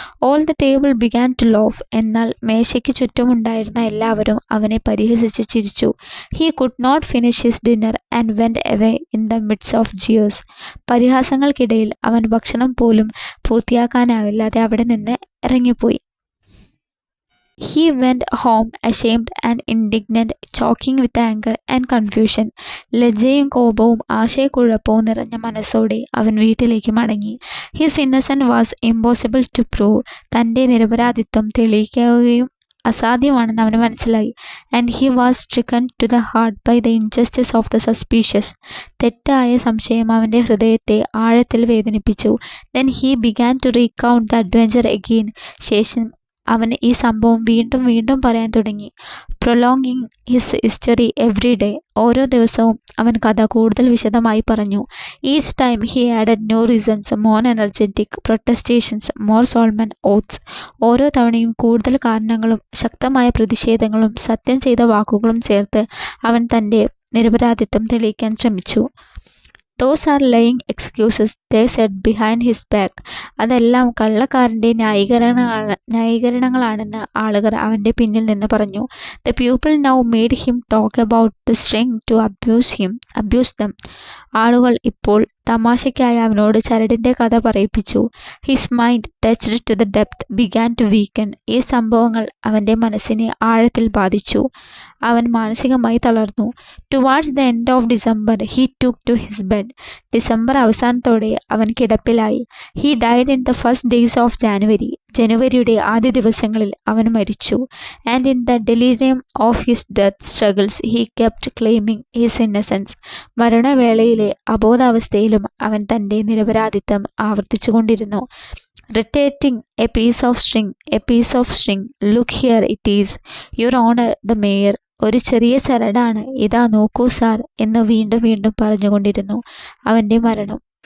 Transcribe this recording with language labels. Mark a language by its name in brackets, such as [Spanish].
[English] All the table began to laugh. [Malayalam] എന്നാൽ മേശയ്ക്ക് ചുറ്റുമുണ്ടായിരുന്ന എല്ലാവരും അവനെ പരിഹസിച്ച് ചിരിച്ചു. [English] He could not finish his dinner and went away in the midst of jeers. [Malayalam] പരിഹാസങ്ങൾക്കിടയിൽ അവൻ ഭക്ഷണം പോലും പൂർത്തിയാക്കാനാവില്ലാതെ അവിടെ നിന്ന് ഇറങ്ങിപ്പോയി. [English] He went home ashamed and indignant, choking with anger and confusion. [Malayalam] ലജ്ജയും കോപവും ആശയക്കുഴപ്പവും നിറഞ്ഞ മനസ്സോടെ അവൻ വീട്ടിലേക്ക് മടങ്ങി. [English] His innocence was impossible to prove. [Malayalam] തൻ്റെ നിരപരാധിത്വം തെളിയിക്കുകയും അസാധ്യമാണെന്ന് അവന് മനസ്സിലായി. [English] And he was stricken to the heart by the injustice of the suspicious. [Malayalam] തെറ്റായ സംശയം അവൻ്റെ ഹൃദയത്തെ ആഴത്തിൽ വേദനിപ്പിച്ചു. [English] Then he began to recount the adventure again. [Malayalam] ശേഷം അവൻ ഈ സംഭവം വീണ്ടും വീണ്ടും പറയാൻ തുടങ്ങി. [English] Prolonging his history every day. [Malayalam] ഓരോ ദിവസവും അവൻ കഥ കൂടുതൽ വിശദമായി പറഞ്ഞു. [English] Each time he added new reasons, more energetic protestations, more solemn oaths. [Malayalam] ഓരോ തവണയും കൂടുതൽ കാരണങ്ങളും ശക്തമായ പ്രതിഷേധങ്ങളും സത്യം ചെയ്ത വാക്കുകളും ചേർത്ത് അവൻ തൻ്റെ നിരപരാധിത്വം തെളിയിക്കാൻ ശ്രമിച്ചു. [English] "Those are lying excuses," they said behind his back. [Malayalam] അതെല്ലാം കള്ളക്കാരൻ്റെ ന്യായീകരണങ്ങളാണെന്ന് ആളുകൾ അവൻ്റെ പിന്നിൽ നിന്ന് പറഞ്ഞു. [English] The people now made him talk about the string to abuse them. [Malayalam] ആളുകൾ ഇപ്പോൾ തമാശയ്ക്കായി അവനോട് ചരടിൻ്റെ കഥ പറയിപ്പിച്ചു. [English] His mind, touched to the depth, began to weaken. [Malayalam] ഈ സംഭവങ്ങൾ അവൻ്റെ മനസ്സിനെ ആഴത്തിൽ ബാധിച്ചു. അവൻ മാനസികമായി തളർന്നു. [English] Towards the end of December, he took to his bed. [Malayalam] December അവസാനത്തോടെ അവൻ കിടപ്പിലായി. [English] He died in the first days of January. [Malayalam] ജനുവരിയുടെ ആദ്യ ദിവസങ്ങളിൽ അവൻ മരിച്ചു. [English] And in the delirium of his death struggles, he kept claiming his innocence. [Malayalam] മരണവേളയിലെ അബോധാവസ്ഥയിലും അവൻ തൻ്റെ നിരപരാധിത്വം ആവർത്തിച്ചുകൊണ്ടിരുന്നു. [English] Reiterating, "A piece of string, look here it is, Your Honor the Mayor." [Malayalam] ഒരു ചെറിയ ചരടാണ്, ഇതാ നോക്കൂ സാർ എന്ന് വീണ്ടും വീണ്ടും പറഞ്ഞുകൊണ്ടിരുന്നു. അവൻ്റെ മരണം.